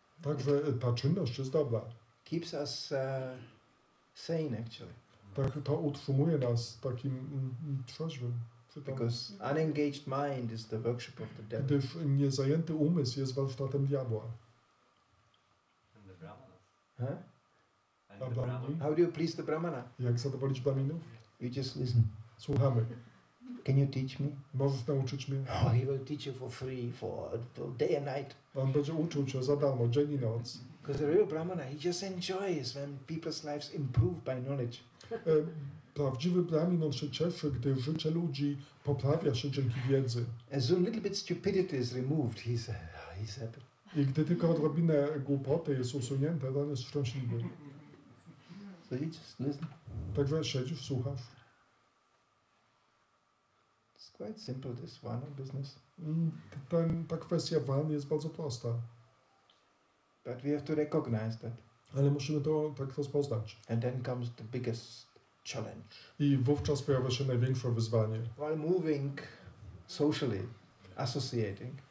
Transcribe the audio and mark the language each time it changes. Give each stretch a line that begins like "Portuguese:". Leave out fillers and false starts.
Polish: Także ta czynność jest dobra.
English: Keeps us sane actually.
Polish: Tak, to utrzymuje nas takim trzeźwym.
English: Because unengaged mind is the workshop of the devil.
Polish: Gdyż niezajęty umysł jest warsztatem diabła.
English: And the brahmanas. Huh? And
Polish: A
English: the
Polish: brahmani?
English: brahmanas. How do you please the Brahmana?
Polish: Jak zadowolić Brahminów?
English: You just listen.
Polish: Słuchamy.
English: Can you teach me?
Polish: Możesz nauczyć mnie?
English: Oh, he will teach you for free, for day and night.
Polish: On będzie uczył cię za darmo, dzień i noc.
English: Because the real Brahmana, he just enjoys when people's lives improve by knowledge.
Polish: Prawdziwy Brahmin, on się cieszy, gdy życie ludzi poprawia się dzięki wiedzy.
English: As soon little bit stupidity is removed, he's happy.
Polish: I gdy tylko odrobinę głupoty jest usunięte, to on jest szczęśliwy.
English: So you just listen.
Polish: Także siedzisz, słuchasz.
English: It's quite simple, this one business.
Polish: Ta kwestia walny jest bardzo prosta.
English: But we have to recognize that.
Polish: Ale musimy to tak rozpoznać.
English: And then comes the biggest challenge.
Polish: I wówczas pojawia się największe wyzwanie.
English: While moving socially, associating,